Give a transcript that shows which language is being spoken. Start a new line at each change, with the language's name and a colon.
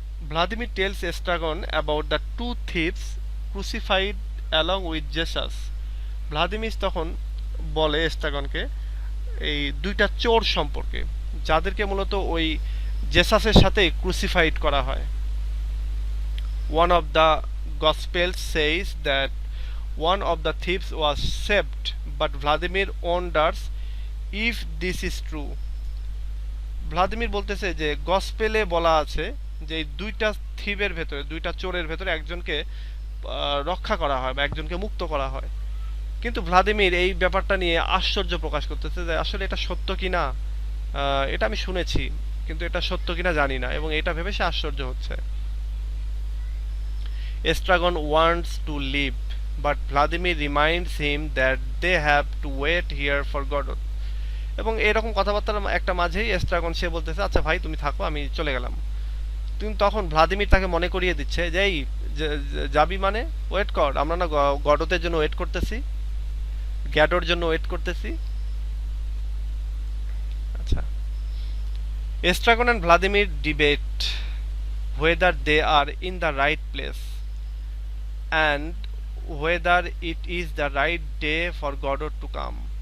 English: Vladimir tells Estragon about the two thieves crucified along with Jesus.
Bangla: Vladimir তখন বলে এস্ট্রাগনকে এই দুইটা চোর সম্পর্কে, যাদেরকে মূলত ওই জেসাসের সাথে ক্রুসিফাইড করা হয়।
English: One of the Gospels says that one of the thieves was saved, but Vladimir wonders if this is true.
Bangla: Vladimir বলতেছে যে গসপেলে বলা আছে যে এই দুইটা থিবের ভেতরে, দুইটা চোরের ভেতরে একজনকে রক্ষা করা হয় বা একজনকে মুক্ত করা হয়। কিন্তু ভ্লাদিমির এই ব্যাপারটা নিয়ে আশ্চর্য প্রকাশ করতেছে যে আসলে এটা সত্য কিনা। এটা আমি শুনেছি কিন্তু এটা সত্য কিনা জানি না, এবং এটা ভেবে সে আশ্চর্য হচ্ছে।
English: Estragon wants to leave, but Vladimir reminds him that they have to wait here for Godot.
Bangla: এবং এরকম কথাবার্তার একটা মাঝেই এস্ট্রাগন সে বলতেছে আচ্ছা ভাই তুমি থাকো, আমি চলে গেলাম। কিন্তু তখন ভ্লাদিমির তাকে মনে করিয়ে দিচ্ছে যে এই যাবি মানে ওয়েট কর, আমরা না গডতের জন্য ওয়েট করতেছি, গ্যাডোর জন্য ওয়েট করতেছি।
English: আচ্ছা, Estragon and Vladimir debate whether they are in the right place and whether it is the right day for Godot to come.